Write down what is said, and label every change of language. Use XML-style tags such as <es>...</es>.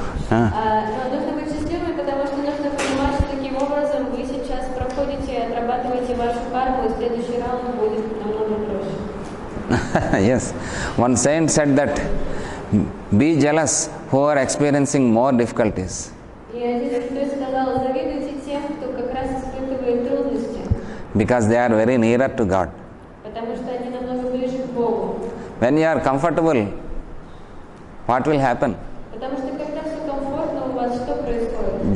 <ru>Но нужно быть счастливыми, потому что нужно понимать, что таким образом вы сейчас проходите и отрабатываете вашу карму, и следующий раунд будет намного проще.</ru> <en>Yes. One saint said that be jealous who are experiencing more difficulties.</en> <ru>И один святой сказал, завидуйте тем, кто как раз испытывает трудности,</ru> <en>Because they are very nearer to God.</en> <ru>потому что они намного ближе к Богу.</ru> <en>When you are comfortable, what will happen?</en> <ru>Потому что когда все комфортно, у вас что происходит?</ru>